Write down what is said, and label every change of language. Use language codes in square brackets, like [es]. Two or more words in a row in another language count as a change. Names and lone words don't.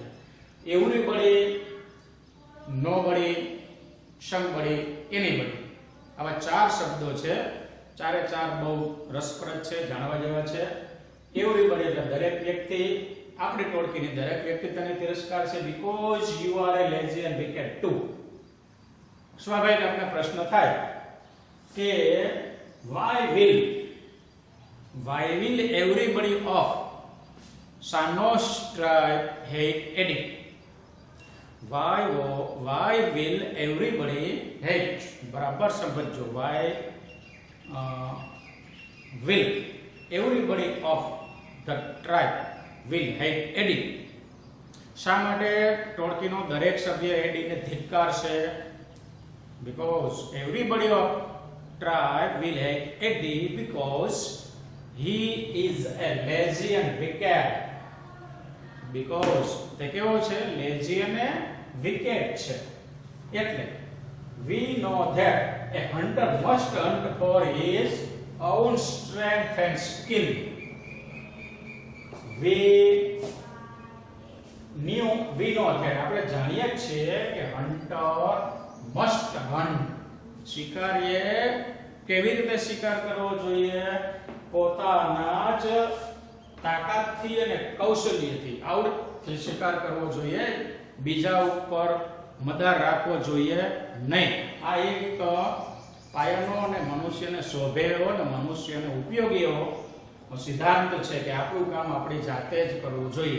[en] Everybody, nobody, somebody, anybody. [gu] આવા ચાર શબ્દો છે. ચારે ચાર બહુ રસપ્રદ છે, જાણવા જેવા છે. એવરીબડી એટલે દરેક વ્યક્તિ, આપણી ટોળકીની દરેક વ્યક્તિ તને તિરસ્કાર છે, [en] because you are a lazy and wicked too. [gu] સ્વાભાવિક આપણે પ્રશ્ન થાય કે [en] why will everybody of Shanos tribe hate Eddie? why will everybody hate? [gu] બરાબર સમજો. [en] why will everybody of the tribe will hate Eddie? [gu] શા માટે ટોળકીનો દરેક સભ્ય એડીને ધિક્કારશે? [en] because everybody of tribe will hate Eddie because he is a lazy and wicked. [gu] because તે કેવો છે? lazy અને wicked છે. એટલે [en] we know that a hunter must hunt for his own strength and skill. we know that [gu] આપણે જાણીએ છીએ કે [en] hunter must hunt. [gu] શિકારીએ કેવી રીતે શિકાર કરવો જોઈએ? પોતાના જ તાકાતથી અને કૌશલ્યથી, આવડતથી શિકાર કરવો જોઈએ. બીજા ઉપર મદાર રાખવો જોઈએ નહીં. આ એક પાયાનો અને મનુષ્યને શોભે એવો અને મનુષ્યને ઉપયોગી એવો સિદ્ધાંત છે કે આપણું કામ આપણી જાતે જ કરવું જોઈએ.